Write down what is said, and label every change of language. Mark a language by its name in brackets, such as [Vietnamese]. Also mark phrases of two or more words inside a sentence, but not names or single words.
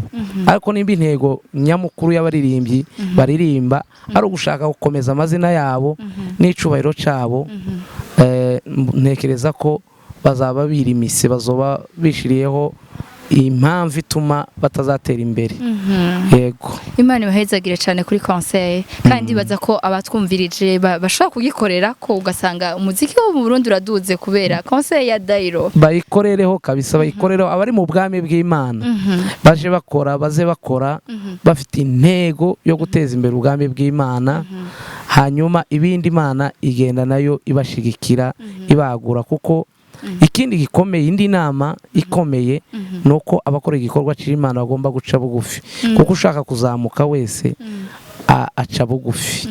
[Rundi] Ariko nimba intego nyamukuru y'abaririmbyi baririmba ari ugushaka gukomeza amazina yabo n'icubahiro cabo, ntekereza ko bazaba birimise, bazoba bishiriyeho impamvu ituma batazatera imbere. Yego Imana ibahezagire cyane kuri conseil kandi baza ko abatwumvirije bashobora kugikorera ko ugasanga umuziki wo mu Burundi uraduze kubera conseil ya Dairo. Bayikorereho kabisa, bayikorereho abari mu bwami bw'Imana baje bakora bafite intego yo guteza imbere ubwami bw'Imana. Hanyuma ibindi Imana igenda nayo ibashigikira ibagura kuko ikindi gikomeye, indi nama ikomeye nuko abakora igikorwa c'Imana bagomba guca bugufi kuko ushaka kuzamuka wese aca bugufi.